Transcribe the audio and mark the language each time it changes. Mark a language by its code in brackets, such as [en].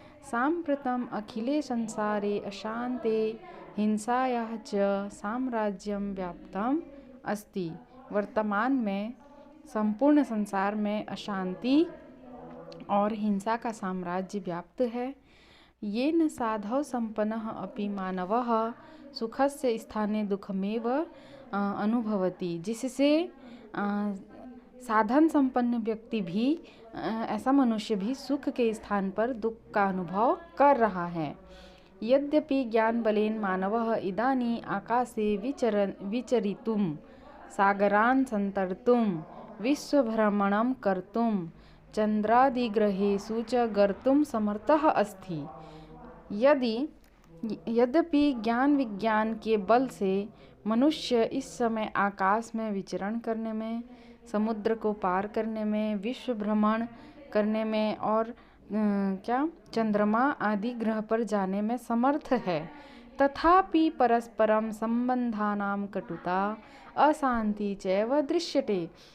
[sa] साम्प्रतम अखिले संसारे अशांते हिंसायाः च साम्राज्यम व्याप्तम अस्ति। [hi] वर्तमान में संपूर्ण संसार में अशांति और हिंसा का साम्राज्य व्याप्त है। [sa] येन साधौ संपन्नः अपि मानवः सुखस्य स्थाने दुःखमेव अनुभवति। [hi] जिससे साधन संपन्न व्यक्ति भी, ऐसा मनुष्य भी सुख के स्थान पर दुख का अनुभव कर रहा है। [sa] यद्यपि ज्ञान बलेन मानवः इदानीं आकाशे विचरितुं सागरान् सन्तर्तुं विश्वभ्रमणं कर्तुं चंद्रादिग्रहेषु च गर्तुं समर्थः अस्ति। [hi] यद्यपि ज्ञान विज्ञान के बल से मनुष्य इस समय आकाश में विचरण करने में, समुद्र को पार करने में, विश्व भ्रमण करने में और चंद्रमा आदि ग्रह पर जाने में समर्थ है, [sa] तथापि परस्परम संबंधानां कटुता अशांति चैव दृश्यते।